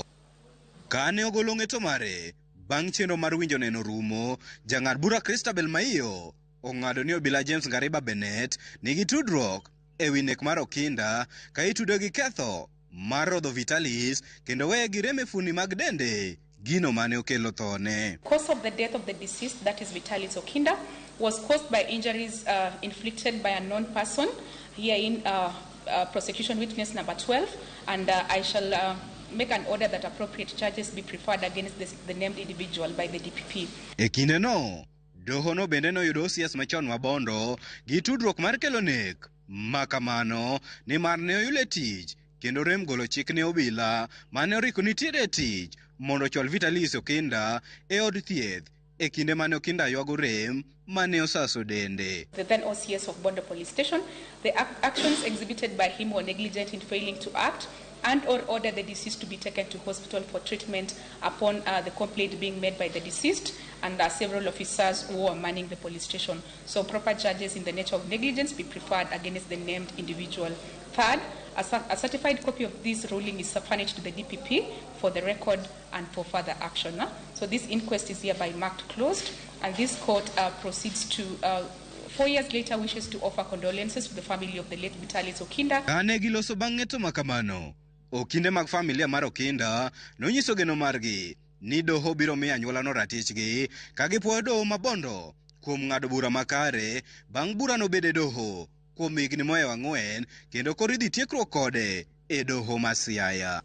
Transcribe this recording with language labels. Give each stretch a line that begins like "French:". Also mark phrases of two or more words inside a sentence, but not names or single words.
Luo (Kenya and Tanzania): Kane ogolo ng'eto mare bang' chenro mar winjo neno rumo, jang'ad bura Christabel Maiyo ong'ado ni obila James Ngariba Bennett nigi tudruok e wi nek mar Okinda ka itudo gi ketho mar rodho Vitalis kendo weye gi rem e fuoni mag dende gino mane okelo thone.
English: Cause of the death of the deceased, that is Vitalis Okinda, was caused by injuries inflicted by a known person, herein prosecution witness number 12, and I shall make an order that appropriate charges be preferred against the named individual by the DPP.
Luo (Kenya and Tanzania): E kinde no, doho no bende noyudo OCS machon Mabondo gi tudruok mar kelo nek makamano ni mar ne oyule tich kendo rem golo chik ne obila mane oriko nitiere tich mondo chwal Vitalis Okinda e od thieth e kinde mane Okinda ywago rem mane osaso dende.
English: The then OCS of Bondo Police Station, the actions exhibited by him were negligent in failing to act and or order the deceased to be taken to hospital for treatment upon the complaint being made by the deceased and several officers who were manning the police station. So proper charges in the nature of negligence be preferred against the named individual. Third, a certified copy of this ruling is furnished to the DPP for the record and for further action. So this inquest is hereby marked closed, and this court proceeds to 4 years later wishes to offer condolences to the family of the late Vitalis Okinda.
Luo (Kenya and Tanzania): Kane giloso bang'eto makamano, okinde mag familia mar Okinda nonyiso geno margi ni doho biro miyo anyuolano ratichgi ka gipuoyo doho Mabondo kuom ng'ado bura makare bang' bura nobede doho kuom higni mohewo 4 kendo koro idhi tiekruok kode e doho Masiaya.